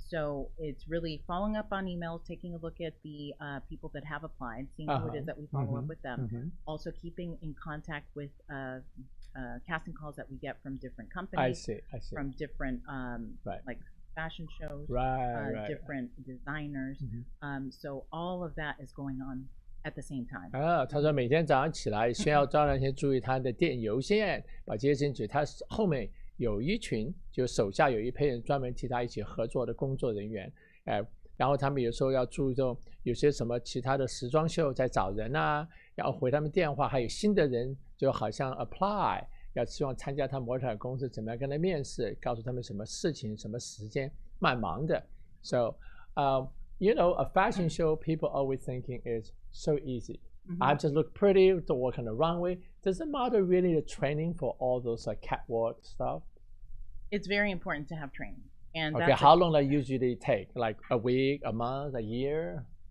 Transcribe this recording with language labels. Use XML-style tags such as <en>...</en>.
<en>So it's really following up on emails, taking a look at the people that have applied, seeing who it is that we follow up with them, also keeping in contact with casting calls that we get from different companies, I see. From different like fashion shows, different designers. So all of that is going on at the same time.</en> <zh>他说每天早上起来先要当然先注意他的电邮件，把这些事情，他后面有一群，就手下有一批人专门替他一起合作的工作人员，然后他们有时候要注重有些什么其他的时装秀在找人啊，然后回他们电话，还有新的人就好像 apply， 要希望参加他模特儿公司，怎么样跟他面试，告诉他们什么事情什么时间，蛮忙的。</zh> <en>So you know, a fashion show, people always thinking is so easy. I just look pretty to walk on the runway. Does the model really need training for all those catwalk stuff? It's very important to have training. And how long does it usually take? Like a week, a month, a year?</en>